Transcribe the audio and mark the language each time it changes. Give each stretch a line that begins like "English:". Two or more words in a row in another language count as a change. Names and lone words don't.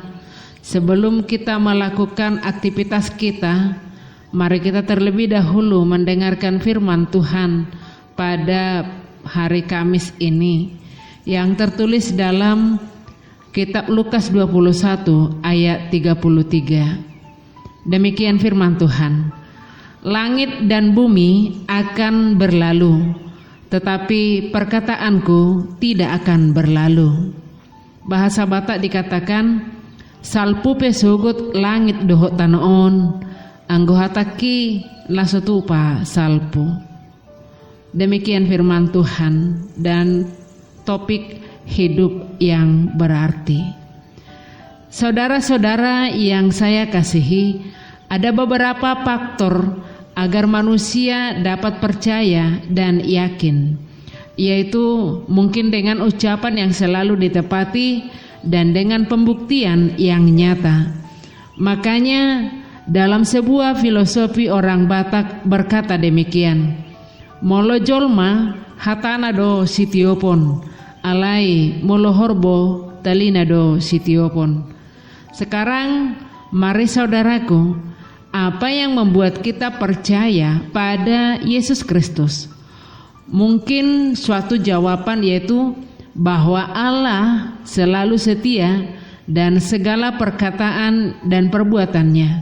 Indonesian: Sebelum kita melakukan aktivitas kita, mari kita terlebih dahulu mendengarkan firman Tuhan pada hari Kamis ini yang tertulis dalam kitab Lukas 21 ayat 33. Demikian firman Tuhan. Langit dan bumi akan berlalu, tetapi perkataanku tidak akan berlalu. Bahasa Batak dikatakan,
Batak Toba: salpu pesugut langit dohok tanoon, anggo hataki lasotupa salpu.
Indonesian: Demikian firman Tuhan dan topik hidup yang berarti. Saudara-saudara yang saya kasihi, ada beberapa faktor agar manusia dapat percaya dan yakin, yaitu mungkin dengan ucapan yang selalu ditepati dan dengan pembuktian yang nyata. Makanya dalam sebuah filosofi orang Batak berkata demikian,
Batak Toba: molo jolma hatana do sitiopon, alai molo horbo talina do sitiopon.
Indonesian: Sekarang mari saudaraku, apa yang membuat kita percaya pada Yesus Kristus? Mungkin suatu jawaban yaitu bahwa Allah selalu setia dan segala perkataan dan perbuatannya.